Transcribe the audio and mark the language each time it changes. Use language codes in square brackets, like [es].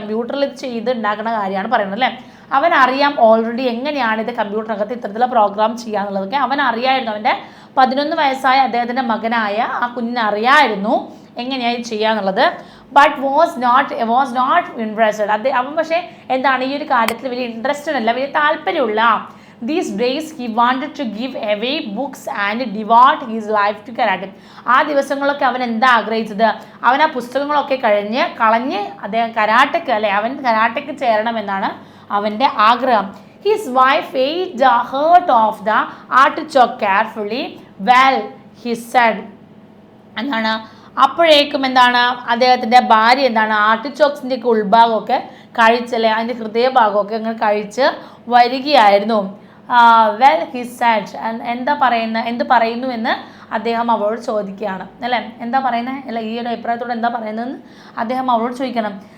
[ml] കമ്പ്യൂട്ടറിൽ ഇത് ചെയ്ത് ഉണ്ടാക്കുന്ന കാര്യമാണ് പറയുന്നത് അല്ലേ. അവനറിയാം ഓൾറെഡി എങ്ങനെയാണ് ഇത് കമ്പ്യൂട്ടറിനകത്ത് ഇത്തരത്തിലുള്ള പ്രോഗ്രാം ചെയ്യാന്നുള്ളതൊക്കെ അവനറിയായിരുന്നു. അവൻ്റെ 11 വയസ്സായ അദ്ദേഹത്തിൻ്റെ മകനായ ആ കുഞ്ഞിനറിയായിരുന്നു എങ്ങനെയായി ചെയ്യാന്നുള്ളത്. [en] But was not interested. [ml] അവൻ പക്ഷേ എന്താണ് ഈ ഒരു കാര്യത്തിൽ വലിയ ഇൻട്രസ്റ്റഡ് അല്ല, വലിയ താല്പര്യമുള്ള. [en] These days he wanted to give away books and devote his life to karate. [ml] ആ ദിവസങ്ങളൊക്കെ അവൻ എന്താ ആഗ്രഹിച്ചത്? അവൻ ആ പുസ്തകങ്ങളൊക്കെ കളഞ്ഞ് അദ്ദേഹം കരാട്ടയ്ക്ക് അല്ലെ, അവൻ കരാട്ടയ്ക്ക് ചേരണമെന്നാണ് അവൻ്റെ ആഗ്രഹം. [en] His wife ate the heart of the artichoke carefully. Well, he said. [ml] എന്താണ് അപ്പോഴേക്കും എന്താണ് അദ്ദേഹത്തിൻ്റെ ഭാര്യ എന്താണ് ആർട്ടിച്ചോക്സിൻ്റെ ഒക്കെ ഉൾഭാഗമൊക്കെ കഴിച്ചല്ലേ, അതിൻ്റെ ഹൃദയഭാഗമൊക്കെ അങ്ങനെ കഴിച്ച് വരികയായിരുന്നു. [en] Well he said. [ml] എന്ത് പറയുന്നു എന്ന് അദ്ദേഹം അവളോട് ചോദിക്കുകയാണ് അല്ലേ. എന്താ പറയുന്നത് അല്ല, ഈ ഒരു അഭിപ്രായത്തോടെ എന്താ പറയുന്നതെന്ന് അദ്ദേഹം അവളോട് ചോദിക്കണം.